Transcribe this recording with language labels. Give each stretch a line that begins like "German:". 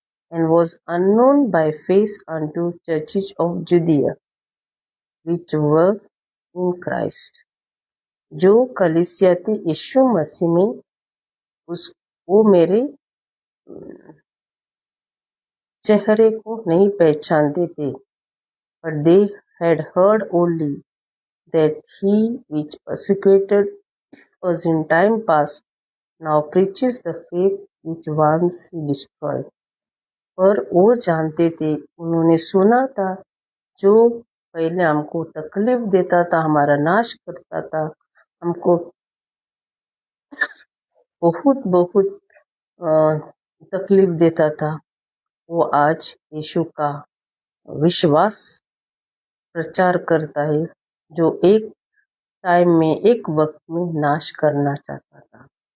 English: And was unknown by face unto churches of Judea, which were in Christ.
Hindi: जो कलीसिया थी यीशु मसीह में, वो मेरे चेहरे को नहीं पहचानते थे.
English: But they had heard only that he which persecuted us in time past now preaches the faith which once he destroyed.
Hindi: पर वो जानते थे, उन्होंने सुना था, जो पहले हमको तकलीफ देता था, हमारा नाश करता था, हमको बहुत तकलीफ देता था, वो आज यीशु का विश्वास प्रचार करता है, जो एक टाइम में एक वक्त में नाश करना चाहता था.